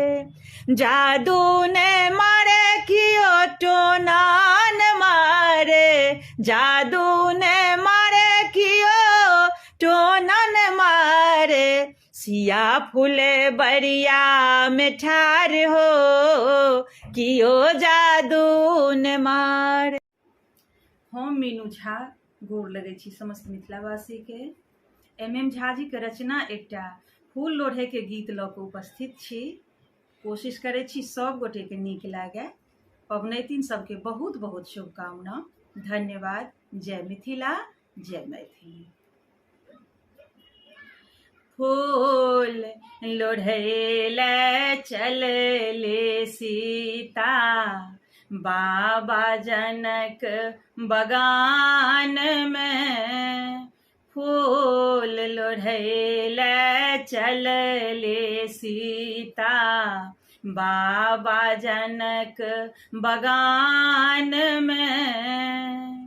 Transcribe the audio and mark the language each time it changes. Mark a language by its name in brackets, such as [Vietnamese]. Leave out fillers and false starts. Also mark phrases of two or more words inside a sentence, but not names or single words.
[Maithili] जादू न मारे कियो टोना न मारे। जादू न मारे कियो टोना न मारे। सिया फूल बरिया में ठाढ़ हो, कियो जादू न मारे। हम मीनू झा गोर लगै छी समस्त मिथिलावासी के। MM झा जी के रचना एकटा फूल लोढ़े के गीत लऽ कऽ उपस्थित छी। कोशिश करै छी सब गोटे के नीक लागे। पबनैतिन सबके बहुत बहुत शुभकामना। धन्यवाद। जय मिथिला, जय मैथिली। फूल लोढ़ैले चलले सीता बाबा जनक बगान में। फूल लोढ़ैले चलले सीता बाबा जनक बगान में।